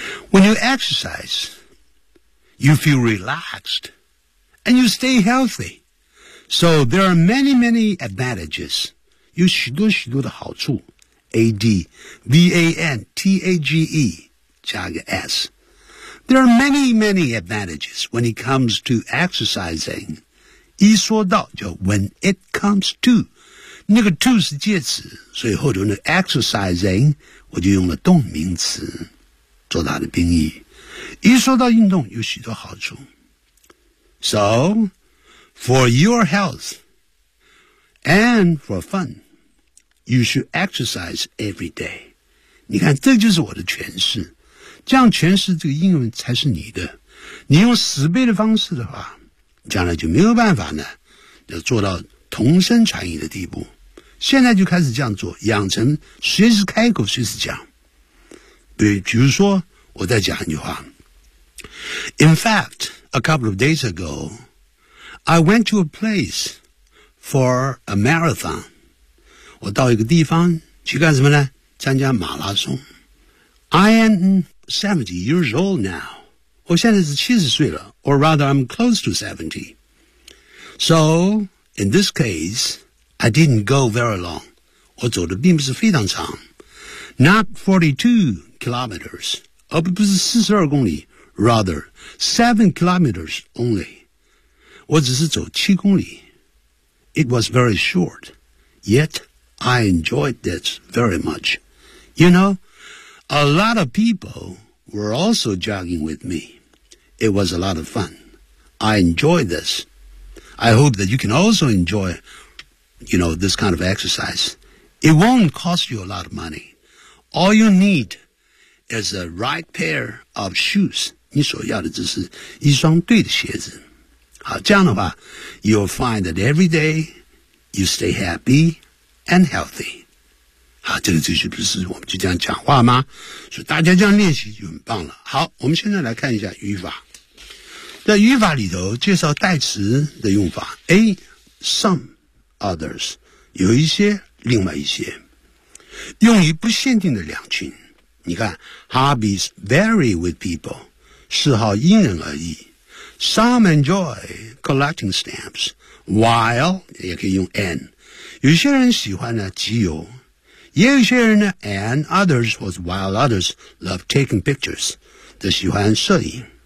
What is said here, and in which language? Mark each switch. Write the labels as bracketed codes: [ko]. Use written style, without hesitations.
[en] When you exercise, you feel relaxed, and you stay healthy. So there are many, many advantages. [zh] 有许多许多的好处。 [en] A-D-V-A-N-T-A-G-E, 加个 S. There are many, many advantages when it comes to exercising. [zh] 一说到就 [en] when it comes to, [zh] 那个 to 是介词，所以后头那 exercising,我就用了动名词做它的定义。一说到运动有许多好处。 [en] So, for your health and for fun, you should exercise every day. [zh] 你看这就是我的诠释。这样诠释这个英文才是你的。你用死背的方式的话，将来就没有办法呢要做到同声传译的地步。现在就开始这样做，养成随时开口随时讲。对，比如说我再讲一句话。 [en] In fact, a couple of days ago, I went to a place for a marathon. [zh] 我到一个地方去干什么呢？参加马拉松。 [en] I am 70 years old now. [zh] 我现在是70岁了， [en] or rather I'm close to 70. So, in this case,I didn't go very long. [zh] 我走的并不是非常长。 [en] Not 42 kilometers. [zh] 而不是42公里。 [en] Rather, 7 kilometers only. [zh] 我只是走7公里。 [en] It was very short. Yet, I enjoyed that very much. You know, a lot of people were also jogging with me. It was a lot of fun. I enjoyed this. I hope that you can also enjoy it. You know, this kind of exercise. It won't cost you a lot of money. All you need is the right pair of shoes. [zh] 你所要的只是一双对的鞋子。好，这样的话 [en] you'll find that every day you stay happy and healthy. [zh] 好，这个就是不是我们就这样讲话吗？所以大家这样练习就很棒了。好，我们现在来看一下语法。在语法里头介绍代词的用法 A some others 有一些另外一些用于不限定的两群你看 [en] hobbies vary with people [zh] 嗜好因人而异 [en] some enjoy collecting stamps while [zh] 也可以用 and 有些人喜欢呢集邮也有些人呢 [en] and others was while others love taking pictures [zh] 都喜欢摄影